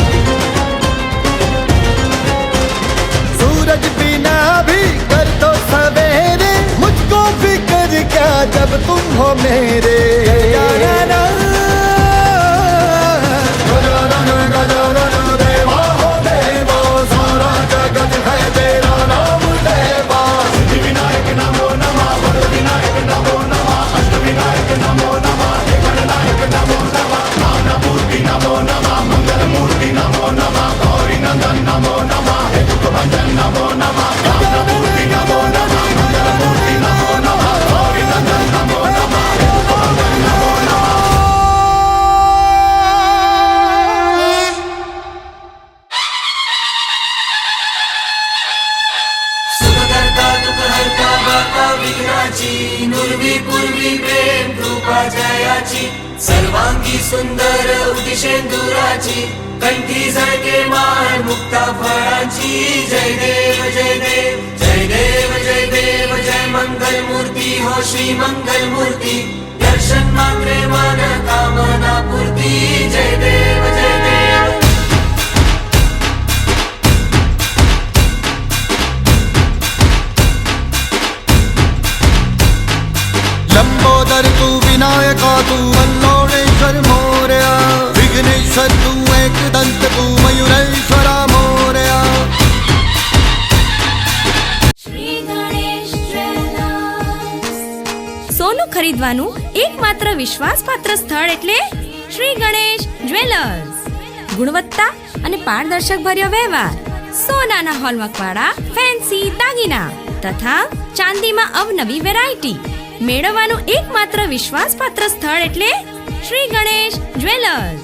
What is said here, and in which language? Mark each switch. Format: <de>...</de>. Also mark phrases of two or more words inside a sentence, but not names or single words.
<hi>सूरज बिना भी कर दो सवेरे, मुझको फिक्र क्या जब तुम हो मेरे। गजानन देवा हो देवा, सारा जगत है तेरा नाम देवा। सिद्धि विनायक नमो नमः, वरद विनायक नमो नमः, अष्ट विनायक नमो नमः, एक गणनायक नमो नमः, ज्ञानमूर्ति नमो नमः, मंगल मूर्ति नमो नमः, गौरी नंदन नमो नमः, हे दुख भंजन नमो नमः, ज्ञानमूर्ति नमो नमः, मंगल मूर्ति नमो नमः, गौरी नंदन नमो नमः, हे दुख भंजन नमो नमः।</hi> <mr>सुखकर्ता दुःखहर्ता वार्ता विघ्नाची, नुर्वी पूर्वी प्रेम कृपा जयाची, सर्वांगी सुंदर उदिशेंदुराची, कंठी झळके माळ मुक्ता फळाची। जय देव जय देव जय देव जय देव, जय मंगल मूर्ती हो श्री मंगल मूर्ती, दर्शन मात्रे मन कामना पूर्ती। जय देव जय देव। लंबोदर तू विनायका तू वल्लोणेश्वर मोरया, विघ्नेश्वर तू एकदंत तू मयूरेश्वरा मोरया।</mr> <gu>શ્રી ગણેશ જ્વેલર્સ. સોનું ખરીદવાનું એકમાત્ર વિશ્વાસપાત્ર સ્થળ એટલે શ્રી ગણેશ જ્વેલર્સ. ગુણવત્તા અને પારદર્શક ભર્યો વ્યવહાર, સોનાના હોલમાર્ક વાળા ફેન્સી દાગીના તથા ચાંદીમાં અવનવી વેરાયટી મેળવવાનું એકમાત્ર વિશ્વાસપાત્ર સ્થળ એટલે શ્રી ગણેશ જ્વેલર્સ.</gu>